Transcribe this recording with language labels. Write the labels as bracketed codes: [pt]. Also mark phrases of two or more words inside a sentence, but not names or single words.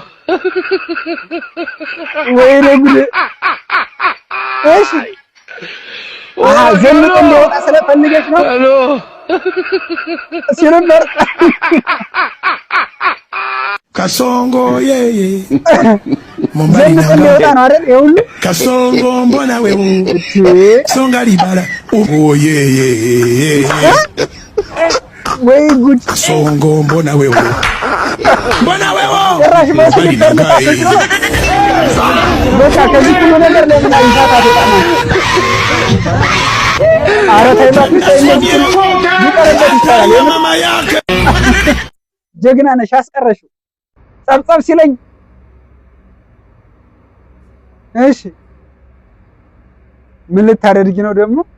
[en] Wait a minute. Yes. Zeno ko mo sa panigas no. Hello. [am] ሲነበር [sw] Kasongo yeye [am] ዘንጥ ሊወጣ ነው አይደል? ይሁሉ [sw] Kasongo mbona wewe songa libala yeye [am] ወይ ጉድ [sw] Kasongo mbona wewe [am] ጭራሽ በስሊፐር ልታፈጭ ነው። በቃ ከዚህ ሁሉ ነገር ለምን አይፋታ ተጣማ? ኧረ ተይ እባክሽ ተይ ይቀርበት ይቻላል። ጀግና ነሽ አስቀረሽው። ጸብጸብ ሲለኝ እሺ ምን ልታደርጊ ነው ደግሞ?